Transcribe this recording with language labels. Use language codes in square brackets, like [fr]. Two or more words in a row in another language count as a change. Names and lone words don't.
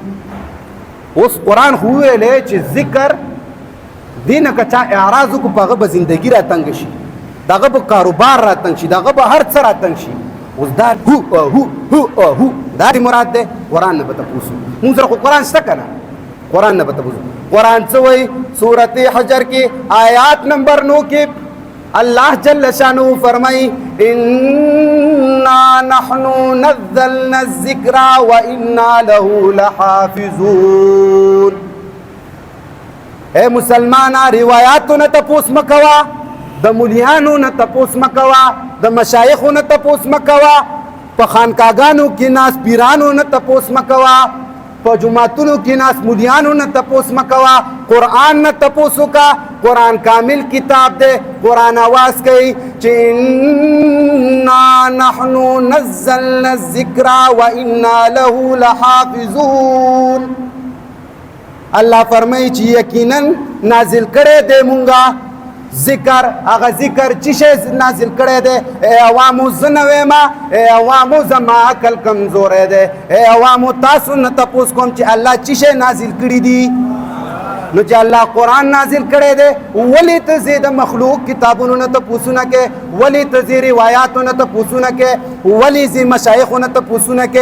[ps] اوس قرآن خو وویلی چې ذکر دینه که چا اعراض وکړو په هغه به زندګي راتنګ شي، د هغه به کاروبار راتنګ شي، د هغه به هر څه راتنګ شي. اوس دا هو دا دې مراد دی؟ قرآن نه به تپوس وکړو. مونږ سره خو قرآن شته که نه؟ قرآن نه به تپوس وکړو. قرآن څه وایي؟ سورت حجر کې آیات نمبر 9 کې اللہ جل شانہ فرمائی [ar] انا نحن نزلنا الذکر وانا له لحافظون. [ps] اے مسلمانا روایاتو نه تپوس مکوا، د مولیانو نه تپوس مکوا، د مشایخو نه تپوس مکوا، په خانقاګانو کې ناس پیرانو نه تپوس مکوا، په جماعتونو کې ناس مولیانو نه تپوس مکوا، قرآن نه تپوس وکا. قرآن کامل کتاب دے، قرآن آواز کئی چې [ar] انا نحن نزلنا الذکر وانا له لحافظون. [ps] اللہ فرمائی چې یقینا نازل کرے دے مونگا ذکر، اغا ذکر چیشے نازل کرے دے. اے عوامو زنوے ما، اے عوامو زما عقل کمزورے دے، اے عوامو تاسو نتپوس کوم چې اللہ چیشے نازل کری دی. نو چې الله قرآن نازل کړی دی، ولې ته زه د مخلوق کتابونو نه تپوسونه کې، ولې ته زه روایاتو نه تپوسونه کې، ولې زه مشایخو نه تپوسونه کې؟